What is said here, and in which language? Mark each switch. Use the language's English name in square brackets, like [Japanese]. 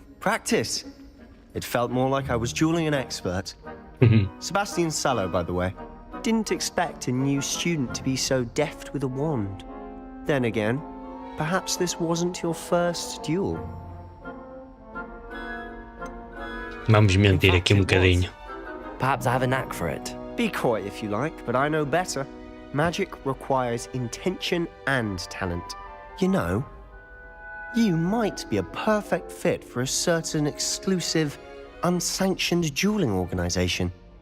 [English] Practice? It felt more like I was dueling an expert. Sebastian Sallow, by the way. Didn't expect a new student to be so deft with a wand. Then again, perhaps this wasn't your first duel. [Portuguese] Vamos mentir aqui bocadinho. [English] Perhaps I have a knack for it. Be coy if you like, but I know better. Magic requires intention and talent. You know, You might be a perfect fit for a certain exclusive, unsanctioned dueling organization.